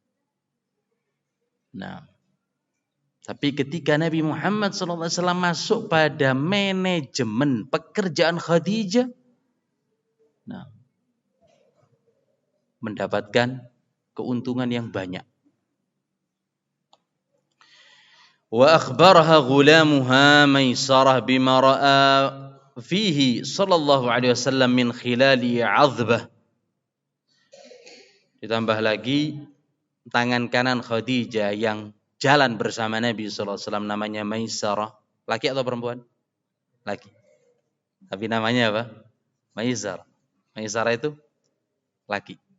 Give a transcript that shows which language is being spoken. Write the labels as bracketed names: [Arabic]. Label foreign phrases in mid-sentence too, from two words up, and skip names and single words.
[Indonesian] Tapi ketika Nabi Muhammad SAW masuk pada manajemen pekerjaan Khadijah, mendapatkan keuntungan yang banyak. [Arabic] وأخبرها غلامها ميسرة بما رأى فيه صلى الله عليه وسلم من خلال عزبة. [Indonesian] Ditambah lagi tangan kanan Khadijah yang jalan bersama Nabi [Arabic] صلى الله عليه وسلم [Indonesian] namanya Maisarah. Laki atau perempuan? Laki. Tapi namanya apa? Maisarah. Maisarah itu laki.